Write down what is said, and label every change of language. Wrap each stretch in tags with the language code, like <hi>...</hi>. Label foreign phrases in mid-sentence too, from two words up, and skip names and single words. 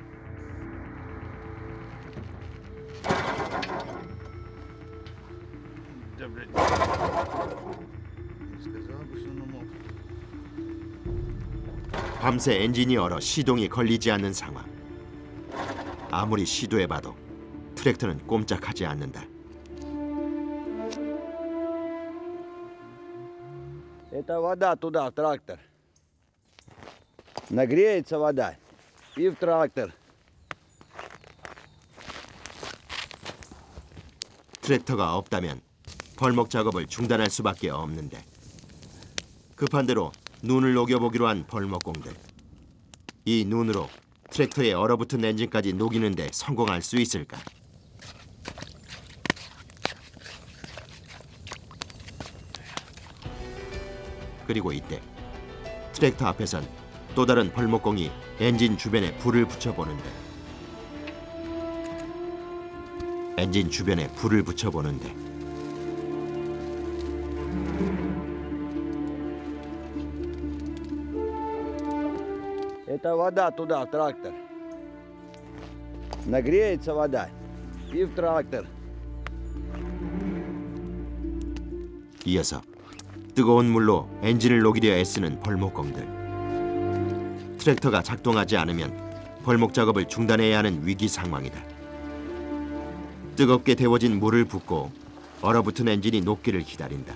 <ko>밤새 엔진이 얼어 시동이 걸리지 않는 상황. 아무리 시도해봐도 트랙터는 꼼짝하지 않는다.</ko> <ru>Это вода туда, в трактор. Нагреется вода и в трактор.</ru> <ko>트랙터가 없다면 벌목 작업을 중단할 수밖에 없는데 급한 대로 눈을 녹여보기로 한 벌목공들. 이 눈으로 트랙터의 얼어붙은 엔진까지 녹이는데 성공할 수 있을까? 그리고 이때 트랙터 앞에선 또 다른 벌목공이 엔진 주변에 불을 붙여보는데</ko> <ru>Это вода туда, в трактор. Нагреется вода и в трактор.</ru> <ko>이어서 뜨거운 물로 엔진을 녹이려 애쓰는 벌목공들. 트랙터가 작동하지 않으면 벌목 작업을 중단해야 하는 위기 상황이다. 뜨겁게 데워진 물을 붓고 얼어붙은 엔진이 녹기를 기다린다.</ko>